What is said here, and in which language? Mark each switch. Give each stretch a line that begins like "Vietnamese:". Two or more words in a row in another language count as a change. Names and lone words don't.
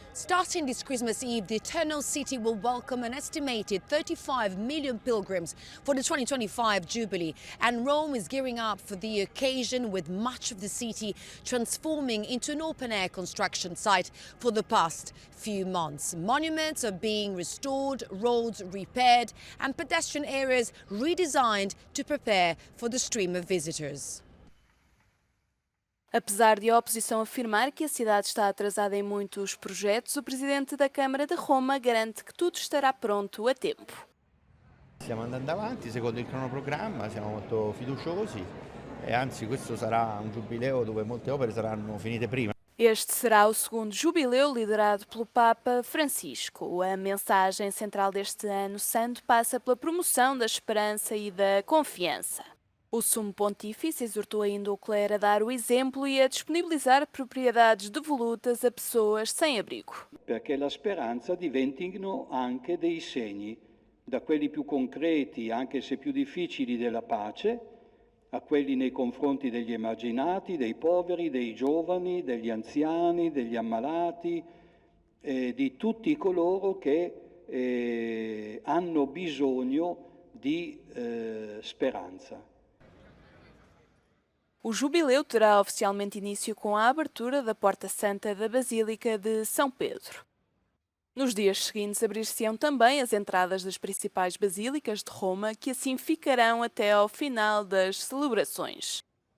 English: Starting this Christmas Eve, the Eternal City will welcome an estimated 35 million pilgrims for the 2025 Jubilee, and Rome is gearing up for the occasion with much of the city transforming into an open-air construction site for the past few months. Monuments are being restored, roads repaired, and pedestrian areas redesigned to prepare for the stream of visitors.
Portuguese: Apesar de a oposição afirmar que a cidade está atrasada em muitos projetos, o presidente da Câmara de Roma garante que tudo estará pronto a tempo.
Italian: Stiamo andando avanti secondo il cronoprogramma, siamo molto fiduciosi e anzi questo sarà un giubileo dove molte opere saranno finite prima.
Portuguese: Este será o segundo jubileu liderado pelo Papa Francisco. A mensagem central deste ano santo passa pela promoção da esperança e da confiança. O Sumo Pontífice exortou ainda o clero a dar o exemplo e a disponibilizar propriedades devolutas a pessoas sem abrigo.
Italian: Perché la speranza diventino anche dei segni, da quelli più concreti, anche se più difficili, della pace, a quelli nei confronti degli emarginati, dei poveri, dei giovani, degli anziani, degli ammalati, di tutti coloro che hanno bisogno di speranza.
Portuguese: O jubileu terá oficialmente início com a abertura da Porta Santa da Basílica de São Pedro. Nos dias seguintes abrir-se-ão também as entradas das principais basílicas de Roma, que assim ficarão até ao final das celebrações.